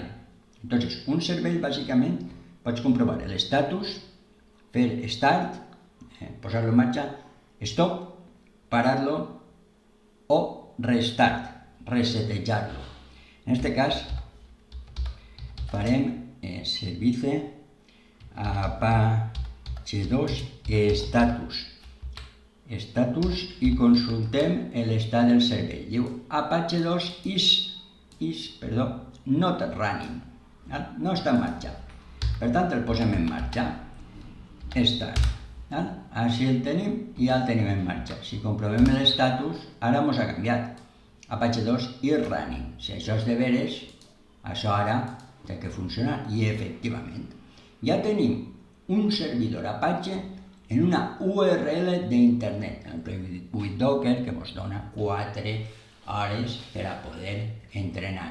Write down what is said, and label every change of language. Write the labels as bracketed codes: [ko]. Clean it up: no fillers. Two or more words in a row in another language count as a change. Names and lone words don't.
[ca] Entonces, un servei, bàsicament, pots comprovar l'estatus, fer start, posar-lo en marxa, stop, parar-lo, o restart, resetejar-lo. En aquest cas, farem service Apache 2 status i consultem l'estat del servei. [en] Diu Apache 2 is not running, [ca] no està en marxa. Per tant, el posem en marxa. Així el tenim i ja el tenim en marxa. Si comprovem l'estatus, ara ens ha canviat. [en] Apache 2 is running. [ca] Si això és de veres, això ara té que funcionar. I efectivament, ja tenim un servidor Apache en una URL d'internet, en el Play with Docker, que ens dona 4 hores per a poder entrenar.